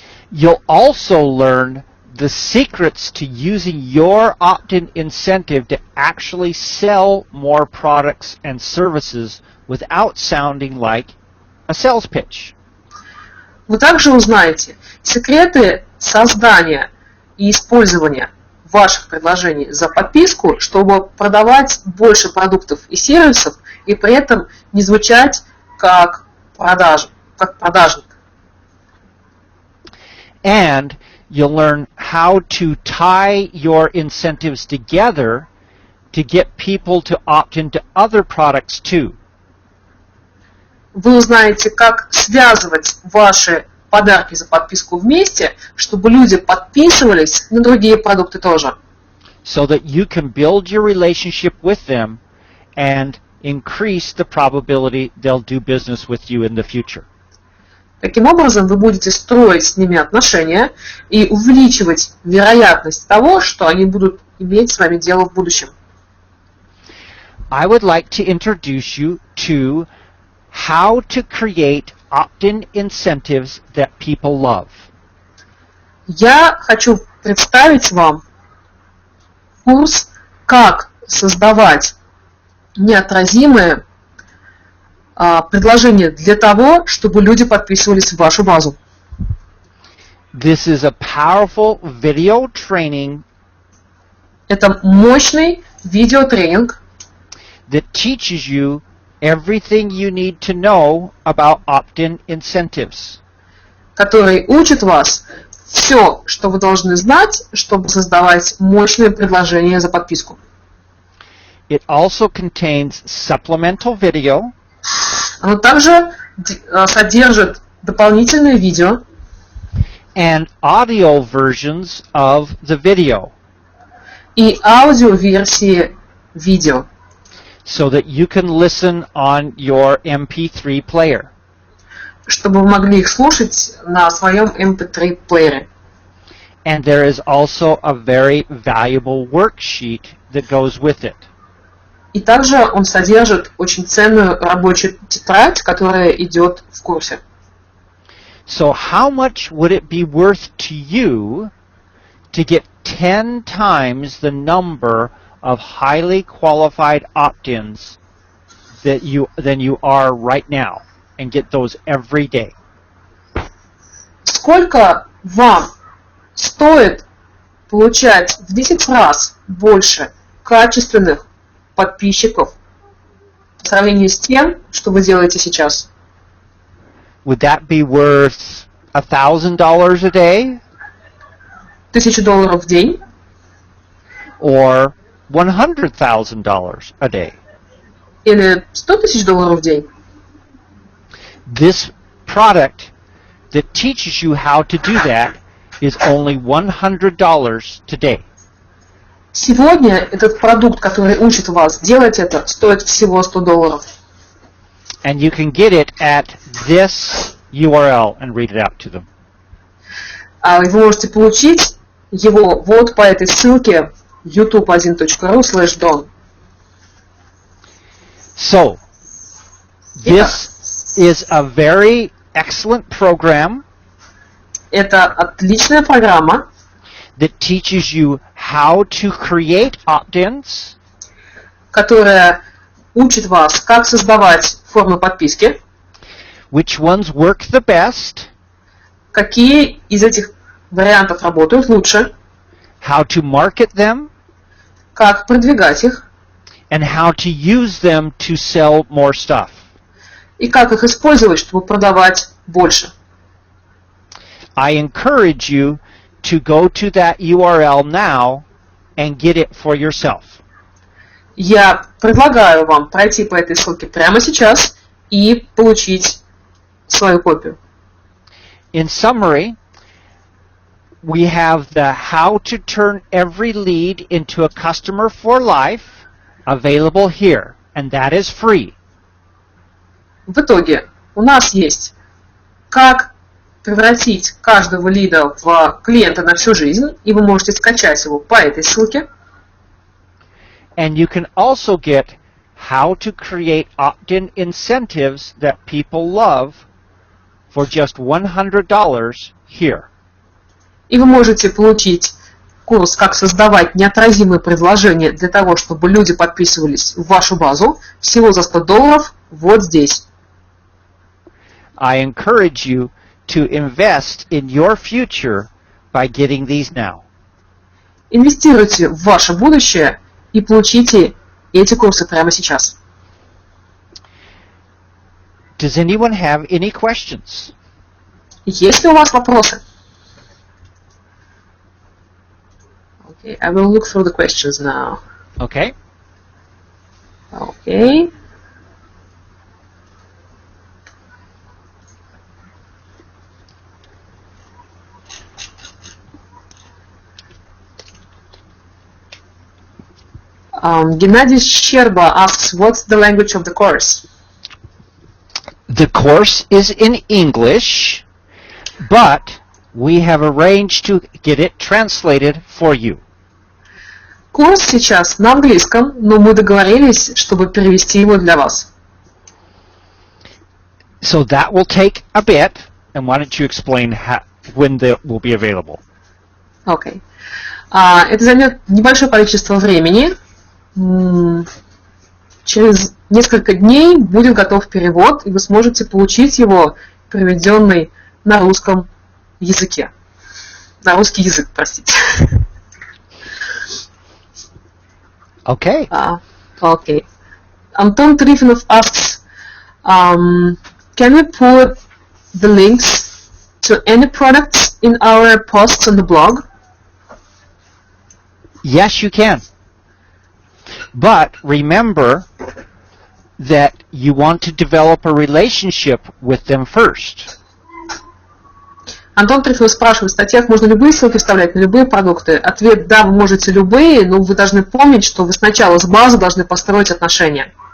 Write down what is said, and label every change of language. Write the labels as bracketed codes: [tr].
[en] You'll also learn the secrets to using your opt-in incentive to actually sell more products and services without sounding like a sales pitch. [ru] Вы также узнаете секреты создания и использования ваших предложений за подписку, чтобы продавать больше продуктов и сервисов и при этом не звучать как продажник. [en] And you'll learn how to tie your incentives together to get people to opt into other products too. [ru] Вы узнаете, как связывать ваши подарки за подписку вместе, чтобы люди подписывались на другие продукты тоже. [en] So that you can build your relationship with them and increase the probability they'll do business with you in the future. [ru] Таким образом, вы будете строить с ними отношения и увеличивать вероятность того, что они будут иметь с вами дело в будущем. [en] I would like to introduce you to how to create opt-in incentives that people love. [ru] Я хочу представить вам курс, как создавать неотразимые предложения для того, чтобы люди подписывались в вашу базу. [en] This is a powerful video training [ru] Это мощный видеотренинг, [en] that teaches you everything you need to know about opt-in incentives. [ru] который учит вас все, что вы должны знать, чтобы создавать мощные предложения за подписку. [en] It also contains supplemental video [ru] Оно также содержит дополнительные видео [en] and audio versions of the video [ru] и аудиоверсии видео, [en] so that you can listen on your MP3 player. [ru] чтобы вы могли их слушать на своем MP3 плеере. [en] And there is also a very valuable worksheet that goes with it. [ru] И также он содержит очень ценную рабочую тетрадь, которая идет в курсе. [en] So how much would it be worth to you to get 10 times the number of highly qualified opt-ins than you are right now and get those every day? [ru] Сколько вам стоит получать в 10 раз больше качественных подписчиков по сравнению с тем, что вы делаете сейчас? [en] Would that be worth $1,000 a day [ru] $1000 в день [en] or $100,000 a day? [ru] или $100 тысяч в день? [en] This product that teaches you how to do that is only $100 today. [ru] Сегодня этот продукт, который учит вас делать это, стоит всего $100. [en] And you can get it at this URL and read it out to them. [ru] А вы можете получить его вот по этой ссылке youtube1.ru/don. [en] So, this is a very excellent program [ru] Это отличная программа, [en] that teaches you how to create opt-ins, [ru] которая учит вас, как создавать формы подписки, [en] which ones work the best, [ru] какие из этих вариантов работают лучше, [en] how to market them, [ru] как продвигать их [en] and how to use them to sell more stuff. [ru] и как их использовать, чтобы продавать больше. [en] I encourage you to go to that URL now and get it for yourself. [ru] Я предлагаю вам пройти по этой ссылке прямо сейчас и получить свою копию. [en] In summary, we have the how to turn every lead into a customer for life available here, and that is free. [ru] В итоге у нас есть как превратить каждого лида в клиента на всю жизнь, и вы можете скачать его по этой ссылке. [en] And you can also get how to create opt-in incentives that people love for just $100 here. [ru] И вы можете получить курс «Как создавать неотразимые предложения для того, чтобы люди подписывались в вашу базу» всего за $100 вот здесь. [en] I encourage you to invest in your future by getting these now. [ru] Инвестируйте в ваше будущее и получите эти курсы прямо сейчас. [en] Does anyone have any questions? [ru] Есть ли у вас вопросы? [en] Okay, I will look through the questions now. Okay. Okay. Gennady Щерба asks, what's the language of the course? The course is in English, but we have arranged to get it translated for you. [ru] Курс сейчас на английском, но мы договорились, чтобы перевести его для вас. [en] So that will take a bit, and why don't you explain when that will be available? Okay. [ru] Это займет небольшое количество времени. Через несколько дней будет готов перевод, и вы сможете получить его, переведенный на русском языке. На русский язык, простите. [en] Okay. Okay. Антон Трифонов asks, can we put the links to any products in our posts on the blog? Yes, you can. But remember that you want to develop a relationship with them first. [ru] Антон Трифонов спрашивает, в статьях можно любые ссылки вставлять на любые продукты? Ответ: да, вы можете любые, но вы должны помнить, что вы сначала с базы должны построить отношения.